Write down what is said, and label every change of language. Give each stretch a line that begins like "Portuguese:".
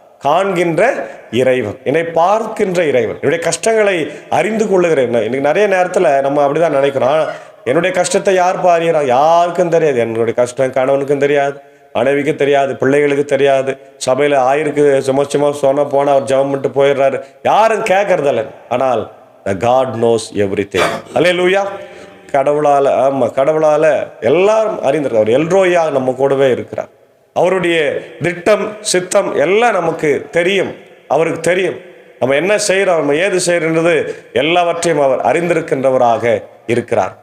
Tamil: காண்கின்ற இறைவன், என்னை பார்க்கின்ற இறைவன், என்னுடைய கஷ்டங்களை அறிந்து கொள்ளுகிறேன். இன்னைக்கு நிறைய நேரத்தில் நம்ம அப்படிதான் நினைக்கிறோம், என்னுடைய கஷ்டத்தை யார் அறியறா, யாருக்கும் தெரியாது. என்னுடைய கஷ்டம் கணவனுக்கும் தெரியாது, மனைவிக்கு தெரியாது, பிள்ளைகளுக்கு தெரியாது. சபையில் ஆயிருக்கு சும்மா சொன்ன போனால் அவர் ஜெபம் பண்ணிட்டு போயிடுறாரு, யாரும் கேட்கறதில்ல. ஆனால்
English: God knows everything.
Tamil: அல்லேலூயா. கடவுளால், ஆமாம், கடவுளால் எல்லாரும் அறிந்திருக்கார். அவர் எல்ரோயா நம்ம கூடவே இருக்கிறார். அவருடைய திட்டம் சித்தம் எல்லாம் நமக்கு தெரியும், அவருக்கு தெரியும். நம்ம என்ன செய்கிறோம், நம்ம ஏது செய்கிறோன்றது எல்லாவற்றையும் அவர் அறிந்திருக்கின்றவராக இருக்கிறார்.